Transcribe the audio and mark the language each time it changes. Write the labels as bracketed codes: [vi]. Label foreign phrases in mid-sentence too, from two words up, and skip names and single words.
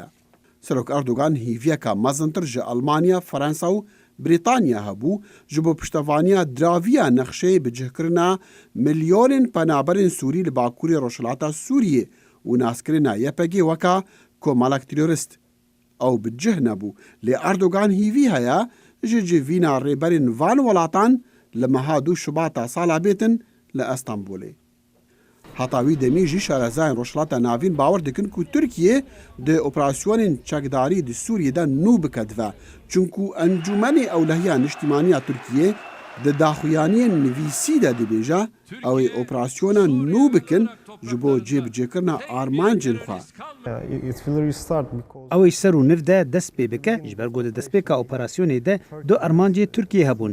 [ku] Serok Erdogan hîviyeka mezintir ji Almanya, Fransa û Brîtanya hebû ji bo piştevaniya draviya nexşeyê bi cihkirina milyonên penaberên Sûrî li bakurê Rojhilata Sûriyê û naskirina YPG weka komalek terorist. Ew bi cih nebû lê Erdogan hîvî heye ji civîna rêberên van welatan لە مەها 2 شوباتا ساڵا بێتن لە ئەستانبولێ. هەتاوی دەمیژی شارەزایان ڕۆژهەڵاتە ناوین باوەڕ دەکەن و تورکیە دە ئۆپراسیۆنên چەکداری di Sûriyê de nû bikedive çunku Encûmenê Ewlehiya Niştimaniya Tirkiyê di daxuyaniyên nivîsî de dibêje ew ê operasyona nû bikin ji bo cêbicêkirina armancên xwe. Ew ê ser û niv de dest pê bike ji ber got destpêka operasyonê de du armancê Tirkiye hebûn.